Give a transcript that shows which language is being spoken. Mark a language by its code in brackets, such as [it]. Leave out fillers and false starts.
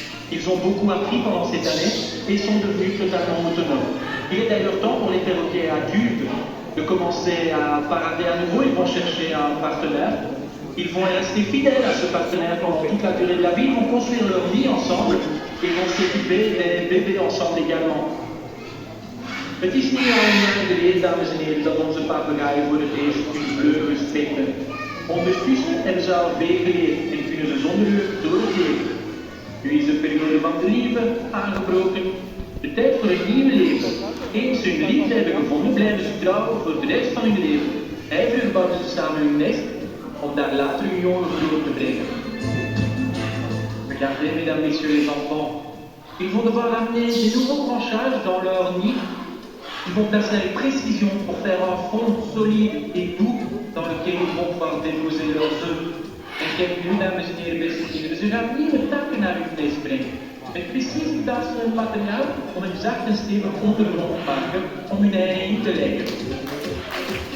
[fr] Ils ont beaucoup appris pendant cette année et sont devenus totalement autonomes. Il est d'ailleurs temps pour les perroquets adultes de commencer à parader à nouveau. Ils vont chercher un partenaire. Ils vont rester fidèles à ce partenaire pendant toute la durée de la vie. Ils vont construire leur vie ensemble et vont s'occuper des bébés ensemble également. [nl] Het is niet al lang geleden, dames en heren, dat onze papegaaien voor het eerst hun vleugels spreken. Ondertussen hebben ze al veel geleerd en kunnen ze zonder hulp door het leven. Nu is de periode van de liefde aangebroken. De tijd voor een nieuw leven. Eens ze hun liefde hebben gevonden, blijven ze trouwen voor de rest van hun leven. Ijverig bouwen ze samen hun nest om daar later hun jongen groot te brengen. [fr] Regardez, mesdames, messieurs les enfants. Ils vont devoir amener des nouveaux branchages dans leur nid. Ils vont placer avec précision pour faire un fond solide et doux dans lequel ils vont pouvoir déposer leurs œufs. [nl] En kijk nu, dames en heren, beste kinderen, ze gaan nieuwe takken naar hun nest brengen. Met precies het materiaal om een zacht en stevig ondergrond te maken om hun ei in te leggen.